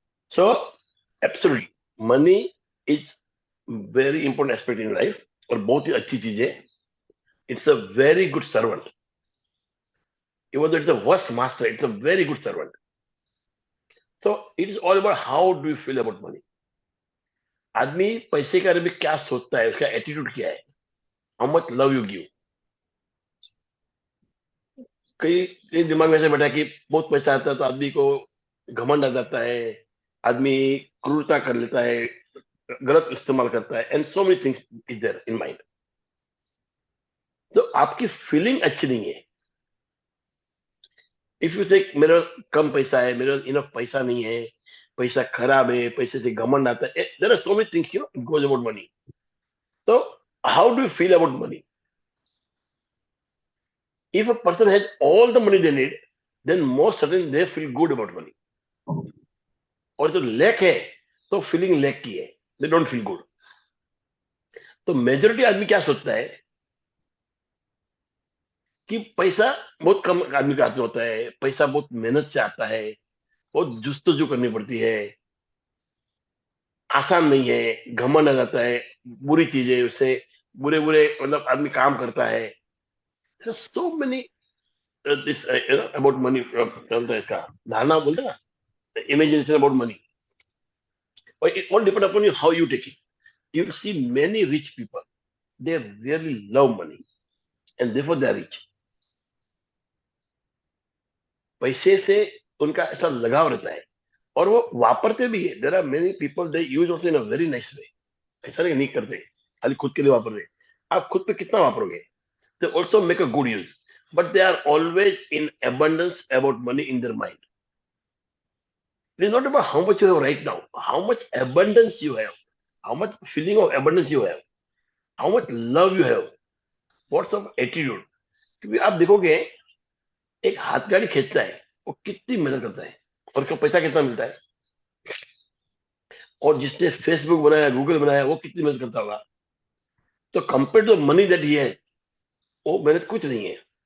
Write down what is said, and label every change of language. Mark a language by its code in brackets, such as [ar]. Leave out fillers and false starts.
[en] So, absolutely, money is very important aspect in life [hi] और बहुत ही अच्छी चीज है. [en] It's a very good servant. Even though it's the worst master, it's a very good servant. So it is all about how do you feel about money. [hi] आदमी पैसे के बारे में क्या सोचता है, उसका एटीट्यूड क्या है, [en] How much love you give. [hi] कई कई दिमाग में ऐसे बैठा है कि बहुत पैसा आता है तो आदमी को घमंड आ जाता है, आदमी क्रूरता कर लेता है, गलत इस्तेमाल करता है, [en] And so many things is there in mind. [hi] तो आपकी फीलिंग अच्छी नहीं है. [en] if you say [hi] मेरा कम पैसा है, मेरा इनफ पैसा नहीं है, पैसा खराब है, पैसे से घमंड आता है, [en] There are so many things you know goes about money. तो how do you feel about money? If a person has all the money they need, then most certainly they feel good about money. [hi] और जो lack है तो feeling lack की है, [en] they don't feel good. [hi] तो majority आदमी क्या सोचता है कि पैसा बहुत कम आदमी का हाथ में होता है, पैसा बहुत मेहनत से आता है, बहुत जुस्तजू करनी पड़ती है, आसान नहीं है, घमंड आ जाता है, बुरी चीज है, उससे बुरे बुरे मतलब आदमी काम करता है. [en] There are so many this about money [hi] चलता है, इसका धारणा बोलते हैं ना, [en] imagination about money. Or it all depend upon you how you take it. You will see many rich people, they really love money and therefore they are rich. [hi] पैसे से उनका ऐसा लगाव रहता है और वो वापरते भी है. [en] There are many people they use also in a very nice way. [hi] ऐसा नहीं करते खाली खुद के लिए वापर रहे. आप खुद पे कितना वापरोगे? [en] They also make a good use, but they are always in abundance about money in their mind. It is not about how much you have right now, how much abundance you have, how much feeling of abundance you have, how much love you have, what's of attitude. [hi] क्योंकि आप देखोगे एक हाथ गाड़ी खींचता है वो कितनी मेहनत करता है और उसका पैसा कितना मिलता है, और जिसने फेसबुक बनाया, गूगल बनाया, वो कितनी मेहनत करता होगा. तो [en] compare to money that he [hi] है, वो मेहनत कुछ नहीं है.